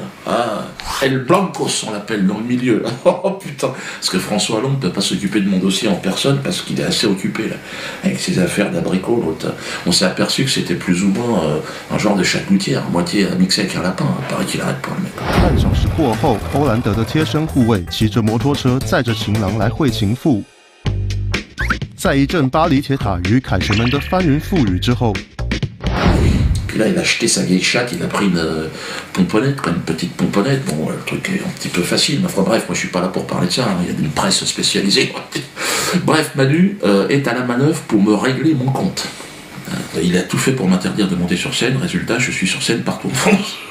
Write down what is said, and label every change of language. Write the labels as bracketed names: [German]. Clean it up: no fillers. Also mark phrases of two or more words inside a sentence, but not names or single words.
[French] Ah, El Blancos, on l'appelle dans le milieu. Oh putain, parce que François Hollande ne peut pas s'occuper de mon dossier en personne parce qu'il est assez occupé là, avec ses affaires d'abricot. L'autre, on s'est aperçu que c'était plus ou moins un genre de chatoutière, moitié mixé avec un lapin. Paraît qu'il arrête pas le mec. [Chinese] 半小时过后，欧兰德的贴身护卫骑着摩托车载着情郎来会情妇，在一阵巴黎铁塔与凯旋门的翻云覆雨之后。 [French] Puis là, il a acheté sa vieille chatte, il a pris une pomponnette, quoi, une petite pomponnette. Bon, le truc est un petit peu facile, mais enfin bref, moi je suis pas là pour parler de ça, hein. Il y a une presse spécialisée. Bref, Manu est à la manœuvre pour me régler mon compte. Il a tout fait pour m'interdire de monter sur scène, résultat, je suis sur scène partout en France.